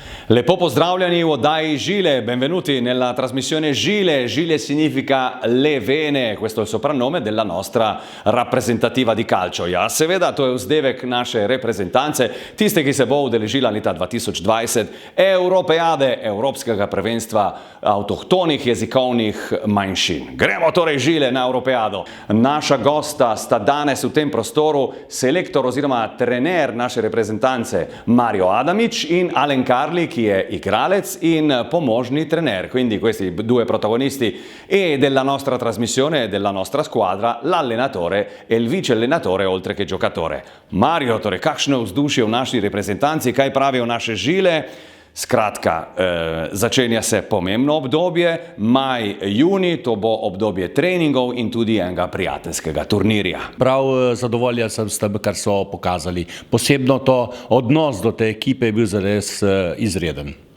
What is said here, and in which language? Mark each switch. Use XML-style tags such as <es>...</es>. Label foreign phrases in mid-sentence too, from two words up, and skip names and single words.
<sl>Lepo pozdravljeni v oddaji Žile,</sl> <it>benvenuti nella trasmissione Žile. Žile significa le vene, questo è il soprannome della nostra rappresentativa di calcio.</it> <sl>Ja, seveda, to je vzdevek naše reprezentanze, tiste, ki se bo udeležila leta 2020 Europeade, Evropskega prvenstva avtohtonih jezikovnih manjšin. Gremo torej Žile na Europeado. Naša gosta sta danes v tem prostoru selektor oziroma trener naše reprezentance Mario Adamic in Alen Carli,</sl> <it>chi è</it> <sl>igralec in pomožni trener.</sl> <it>Quindi questi due protagonisti e della nostra trasmissione e della nostra squadra, l'allenatore e il vice allenatore oltre che giocatore.</it> <sl>Mario, torej, kakšno vzdušje v naši reprezentanci, kaj pravijo naše Žile? Skratka, začenja se pomembno obdobje, maj, juni, to bo obdobje treningov in tudi enega prijateljskega turnirja. Prav zadovoljen sem s tem, kar so pokazali. Posebno to odnos do te ekipe je bil zares izreden.</sl>